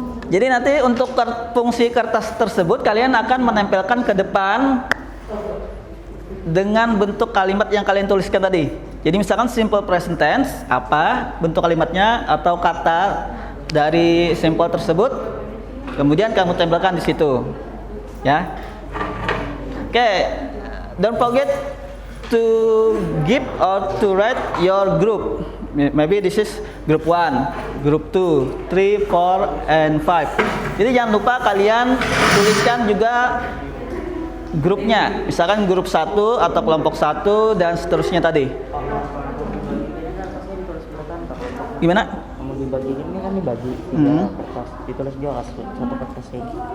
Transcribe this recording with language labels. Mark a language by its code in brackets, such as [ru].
[id] Jadi nanti untuk fungsi kertas tersebut kalian akan menempelkan ke depan dengan bentuk kalimat yang kalian tuliskan tadi. Jadi misalkan simple present tense, apa bentuk kalimatnya atau kata dari simple tersebut, kemudian kamu tempelkan di situ. Ya. [en] Oke, don't forget to give or to write your group. Maybe this is group 1, group 2, 3, 4, and 5. [id] Jadi jangan lupa kalian tuliskan juga grupnya. Misalkan grup 1 atau kelompok 1 dan seterusnya tadi. Gimana? Kamu dibagi ini kan dibagi 3 kertas. Ditulis juga satu kertas ini.